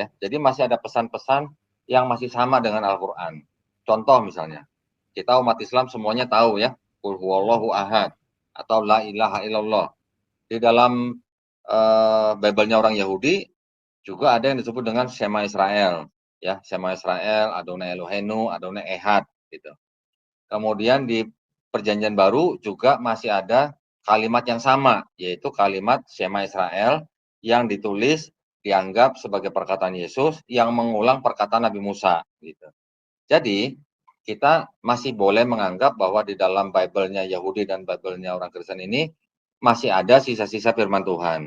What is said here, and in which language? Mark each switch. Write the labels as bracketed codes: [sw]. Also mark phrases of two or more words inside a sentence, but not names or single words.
[id] Jadi masih ada pesan-pesan yang masih sama dengan Al-Quran. Contoh misalnya, kita umat Islam semuanya tahu ya, [ar] قل هو الله أحد [id] atau [ar] لا إله إلا الله. [id] Di dalam Bible-nya orang Yahudi juga ada yang disebut dengan Shema Israel, ya, [he] שמע ישראל אדוני אלוהינו אדוני אחד [id] gitu. Kemudian di Perjanjian Baru juga masih ada kalimat yang sama, yaitu kalimat Shema Israel yang ditulis dianggap sebagai perkataan Yesus yang mengulang perkataan Nabi Musa gitu. Jadi, kita masih boleh menganggap bahwa di dalam Bible-nya Yahudi dan Bible-nya orang Kristen ini masih ada sisa-sisa firman Tuhan.